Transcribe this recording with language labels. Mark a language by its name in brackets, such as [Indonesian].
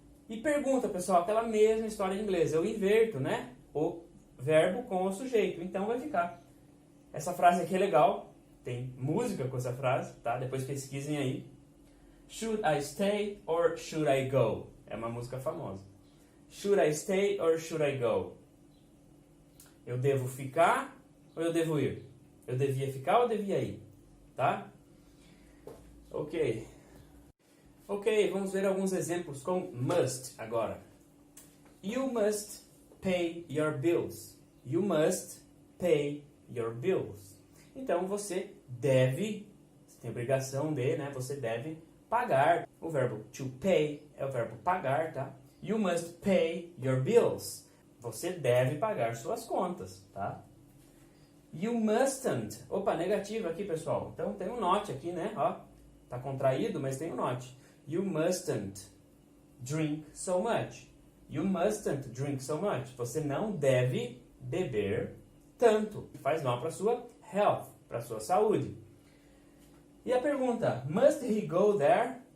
[Portuguese] E pergunta, pessoal, aquela mesma história em inglês. Eu inverto, né? O verbo com o sujeito. Então vai ficar. Essa frase aqui é legal. Tem música com essa frase, tá? Depois pesquisem aí. [English] Should I stay or should I go? [Portuguese] É uma música famosa. [English] Should I stay or should I go? [Portuguese] Eu devo ficar ou eu devo ir? Eu devia ficar ou eu devia ir? Tá? Ok. Ok, vamos ver alguns exemplos com must agora. [English] You must pay your bills. You must pay your bills. [Portuguese] Então você deve, você tem obrigação de, né? Você deve pagar. O verbo to pay é o verbo pagar, tá? [English] You must pay your bills. [Portuguese] Você deve pagar suas contas, tá? [English] You mustn't. [Portuguese] Opa, negativa aqui, pessoal. Então tem um not aqui, né? Ó, tá contraído, mas tem um not. [English] You mustn't drink so much. You mustn't drink so much. [Portuguese] Você não deve beber tanto. Faz mal para sua health, para sua saúde. E a pergunta, [English] must he go there?